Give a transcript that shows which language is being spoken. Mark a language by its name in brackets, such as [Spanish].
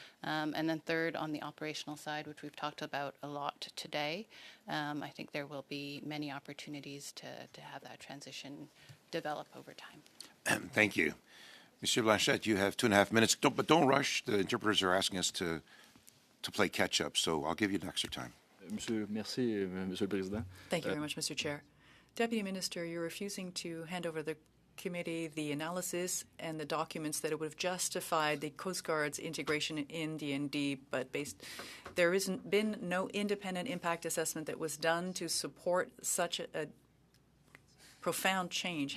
[English] And then third, on the operational side, which we've talked about a lot today, I think there will be many opportunities to have that transition develop over time. Thank you. Monsieur Blanchette, you have 2.5 minutes, but don't rush. The interpreters are asking us to play catch-up, so I'll give you an extra time. [French] Monsieur, merci, Monsieur le Président. [English] Thank you very much, Mr. Chair. Deputy Minister, you're refusing to hand over the committee the analysis and the documents that would have justified the Coast Guard's integration in D&D, but there hasn't been no independent impact assessment that was done to support such a profound change.